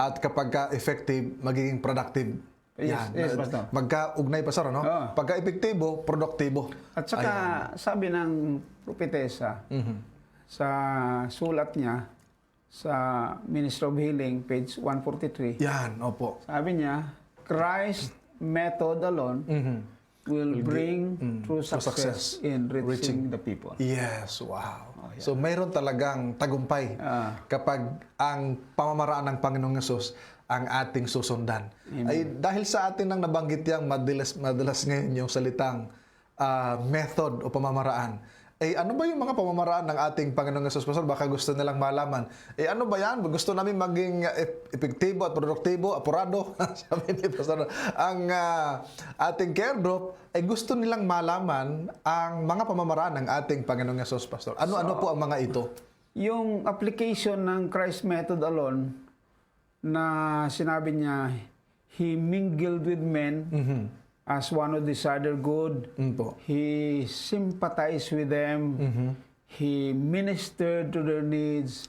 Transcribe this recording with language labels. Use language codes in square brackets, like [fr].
[tl] At kapag effective, magiging productive. [en] Yes, Pastor. [tl] Magka-ugnay, Pastor, no? Oo. Pagka-epektibo, produktibo. At saka sabi ng propetesa sa sulat niya sa Ministry of Healing, page 143, Yan, opo. sabi niya, [en] Christ method alone will bring true success in reaching the people. Yes, wow. [tl] So mayroon talagang tagumpay kapag ang pamamaraan ng Panginoong Hesus ang ating susundan. Ay dahil sa atin nang nabanggit yang madalas ngayon yung salitang method o pamamaraan, ano ba yung mga pamamaraan ng ating Panginoong Hesus, Pastor? Baka gusto nilang malaman. Ano ba yan? Gusto namin maging epektibo at produktibo, apurado. Sabi ni Pastor, ang ating care group, gusto nilang malaman ang mga pamamaraan ng ating Panginoong Hesus, Pastor. Ano po ang mga ito? Yung application ng Christ method alone na sinabi niya, [en] He mingled with men as one who desired their good. [tl] Po. [en] He sympathized with them. He ministered to their needs.